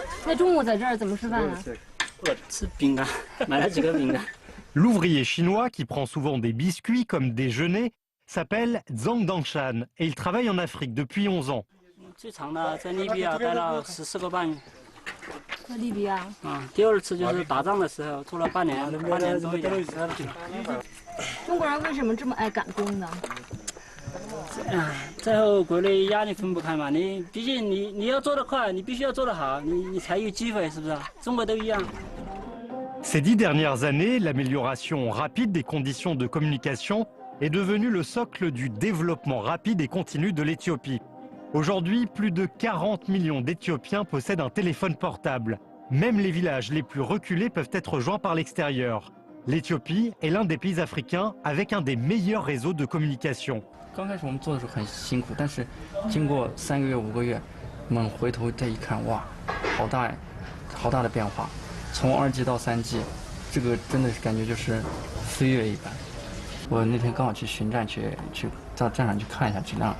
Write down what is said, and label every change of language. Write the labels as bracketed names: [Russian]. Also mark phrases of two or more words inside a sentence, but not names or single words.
[Chinese] 那中午在这儿怎么吃饭啊？吃饼干，买了几个饼干。 [French] L'ouvrier chinois, qui prend souvent des biscuits comme déjeuner, s'appelle Zhang Dangshan et il travaille en Afrique depuis 11 ans. [Chinese] 最长的在利比亚待了14个半月。在利比亚。第二次就是打仗的时候，做了半年多一点。中国人为什么这么爱赶工呢？在后国内压力分不开嘛，你毕竟你要做得快，你必须要做得好，你才有机会，是不是？中国都一样。 [French] Ces 10 dernières années, l'amélioration rapide des conditions de communication est devenue le socle du développement rapide et continu de l'Éthiopie. Aujourd'hui, plus de 40 millions d'Éthiopiens possèdent un téléphone portable. Même les villages les plus reculés peuvent être joints par l'extérieur. L'Éthiopie est l'un des pays africains avec un des meilleurs réseaux de communication. [Chinese] 刚开始我们做的时候很辛苦，但是经过3个月、5个月，我们回头再一看，哇，好大的变化。从2G 到3G，这个真的是感觉就是飞跃一般。我那天刚好去巡站，去到站上去看一下质量。